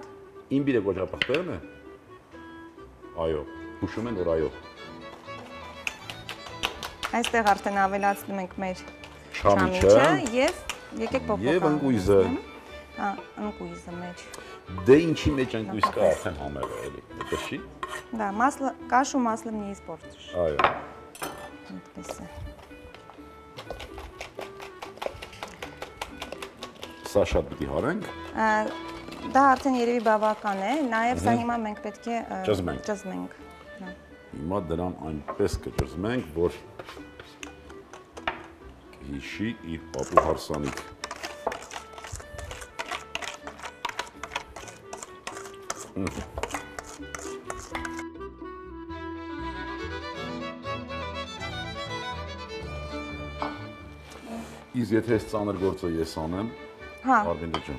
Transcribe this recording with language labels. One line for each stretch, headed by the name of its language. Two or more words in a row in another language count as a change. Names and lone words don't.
Armenian: Իմբիրը կոճապղպեղն է։ Այո, հուշում են, որ այո։ Այստեղ արդեն ավելացնում ենք մեր չամիչը եւ եկեք փոփոխանք։ Եվ ընկույզը։ Հա, ընկույզը մեջ։ Դե ինչի մեջ ընկույզ կա, արդեն համեղ է, էլի։ Այդպես չի։
Russian: Да, масло, кашу маслом не испортишь։
Armenian: Այո։ Այդպես է։ Սա շատ պիտի հարենք։ Դա արդեն երևի բավական է, նաև սա հիմա մենք պետք է ճզմենք։ Հիմա դրան այնպես կճզմենք, որ հիշի իր պապու հարսանիք։ Իսկ եթե այս ծանր գործը ես անեմ, Արմինե ջան։